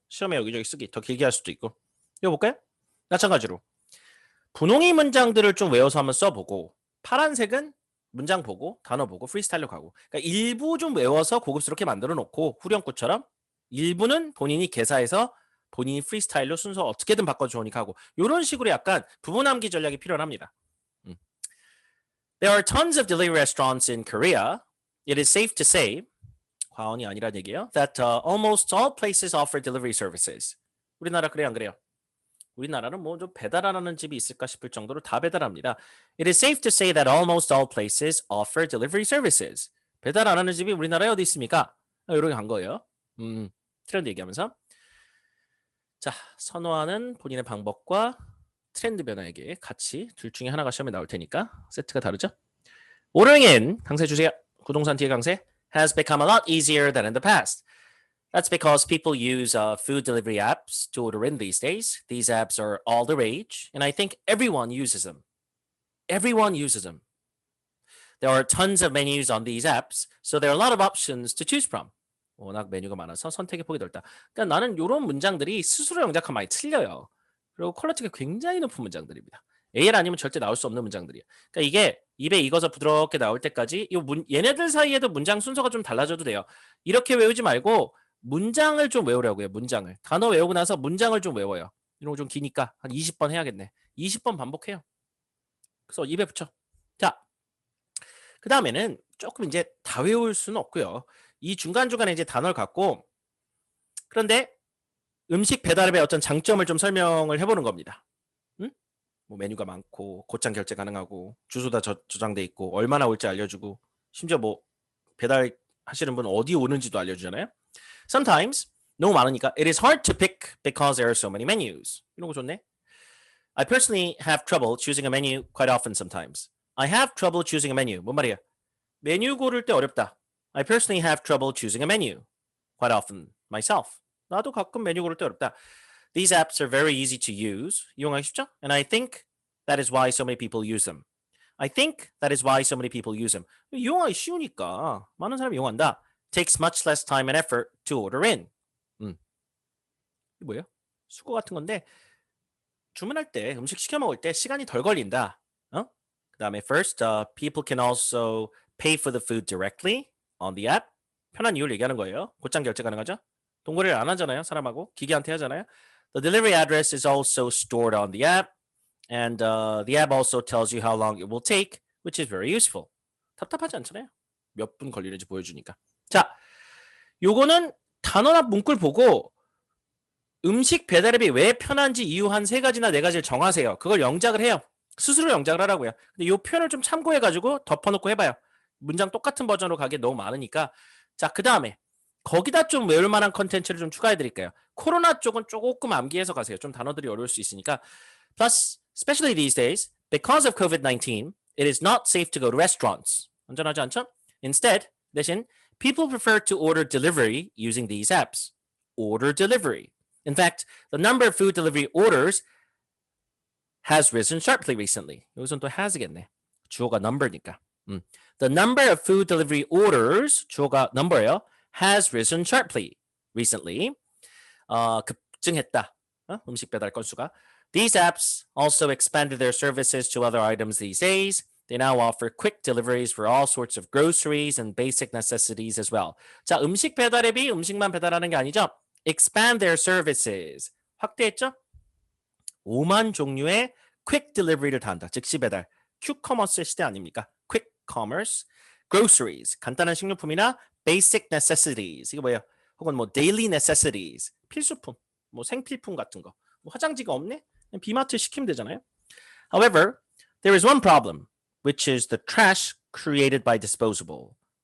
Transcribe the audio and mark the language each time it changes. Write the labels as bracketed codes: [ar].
[ko] 시험에 여기저기 쓰기 더 길게 할 수도 있고. 이거 볼까요? 마찬가지로 분홍이 문장들을 좀 외워서 한번 써보고 파란색은 문장 보고 단어 보고 프리스타일로 가고 그러니까 일부 좀 외워서 고급스럽게 만들어 놓고 후렴구처럼 일부는 본인이 개사해서 본인이 프리스타일로 순서 어떻게든 바꿔주니까 하고 이런 식으로 약간 부분암기 전략이 필요합니다. [en] There are tons of delivery restaurants in Korea. It is safe to say [ko] 과언이 아니란 얘기예요. [en] That almost all places offer delivery services. [ko] 우리나라 그래요 안 그래요? 우리나라는 뭐 좀 배달하는 집이 있을까 싶을 정도로 다 배달합니다. [en] It is safe to say that almost all places offer delivery services. [ko] 배달 안 하는 집이 우리나라에 어디 있습니까? 이렇게 간 거예요. 트렌드 얘기하면서. 자, 선호하는 본인의 방법과 트렌드 변화에게 같이 둘 중에 하나가 시험에 나올 테니까 세트가 다르죠? [en] Ordering in, [ko] 강세 주세요. 부동산 뒤에 강세. [en] Has become a lot easier than in the past. That's because people use food delivery apps to order in these days. These apps are all the rage, and I think everyone uses them. Everyone uses them. There are tons of menus on these apps, so there are a lot of options to choose from. [ko] 워낙 메뉴가 많아서 선택의 폭이 넓다. 그러니까 나는 이런 문장들이 스스로 영작하면 많이 틀려요. 그리고 퀄리티가 굉장히 높은 문장들입니다. AL 아니면 절대 나올 수 없는 문장들이에요. 그러니까 이게 입에 익어서 부드럽게 나올 때까지 얘네들 사이에도 문장 순서가 좀 달라져도 돼요. 이렇게 외우지 말고 문장을 좀 외우려고요. 문장을. 단어 외우고 나서 문장을 좀 외워요. 이런 거 좀 기니까 한 20번 해야겠네. 20번 반복해요. 그래서 입에 붙여. 자, 그 다음에는 조금 이제 다 외울 수는 없고요. 이 중간중간에 이제 단어를 갖고 그런데 음식 배달앱의 어떤 장점을 좀 설명을 해보는 겁니다. 뭐 메뉴가 많고 곧장 결제 가능하고 주소 다 저장돼 있고 얼마나 올지 알려주고 심지어 뭐 배달 하시는 분 어디 오는지도 알려주잖아요. [en] Sometimes [ko] 너무 많으니까 [en] it is hard to pick because there are so many menus. [ko] 이런 거 좋네. [en] I personally have trouble choosing a menu quite often sometimes. I have trouble choosing a menu. [ko] 뭔 말이야? 메뉴 고를 때 어렵다. [en] I personally have trouble choosing a menu quite often myself. [ko] 나도 가끔 메뉴 고를 때 어렵다. [en] These apps are very easy to use. [ko] 이용하기 쉽죠? [en] And I think that is why so many people use them. I think that is why so many people use them. [ko] 이용하기 쉬우니까 많은 사람이 이용한다. [en] Takes much less time and effort to order in. [ko] 이게 뭐예요? 수고 같은 건데 주문할 때 음식 시켜 먹을 때 시간이 덜 걸린다. 그다음에 [en] first, people can also pay for the food directly on the app. [ko] 편한 이유를 얘기하는 거예요. 곧장 결제 가능하죠? 동거래를 안 하잖아요. 사람하고 기계한테 하잖아요. [en] The delivery address is also stored on the app, and the app also tells you how long it will take, which is very useful. [ko] 답답하지 않잖아요. 몇 분 걸리는지 보여주니까. 자, 요거는 단어나 문구를 보고 음식 배달앱이 왜 편한지 이유 한 3가지나 4가지를 정하세요. 그걸 영작을 해요. 스스로 영작을 하라고요. 근데 이 표현을 좀 참고해가지고 덮어놓고 해봐요. 문장 똑같은 버전으로 가기 너무 많으니까. 자, 그 다음에 거기다 좀 외울 만한 컨텐츠를 좀 추가해드릴게요. 코로나 쪽은 조금 암기해서 가세요. 좀 단어들이 어려울 수 있으니까. [en] Plus, especially these days, because of COVID-19, it is not safe to go to restaurants. [ko] 안전하지 않죠? [en] Instead, 대신 people prefer to order delivery using these apps. Order delivery. In fact, the number of food delivery orders has risen sharply recently. [ko] 여기서는 또 has겠네. 주어가 number니까. [en] The number of food delivery orders, [ko] 주어가 number예요. [en] Has risen sharply recently. [ko] 급증했다. 음식 배달 건수가. [en] These apps also expanded their services to other items these days. They now offer quick deliveries for all sorts of groceries and basic necessities as well. [ko] 자, 음식 배달 앱이 음식만 배달하는 게 아니죠. [en] Expand their services. [ko] 확대했죠? 5만 종류의 quick delivery를 다 한다. 즉시 배달. [en] q-commerce 시대 아닙니까? quick commerce. groceries. [ko] 간단한 식료품이나 [en] basic necessities. [ko] 이거 뭐예요? 혹은 뭐 daily necessities. 필수품. 뭐 생필품 같은 거. 뭐 화장지가 없네? 그냥 비마트 시키면 되잖아요. [en] However, there is one problem, which is the trash created by disposables.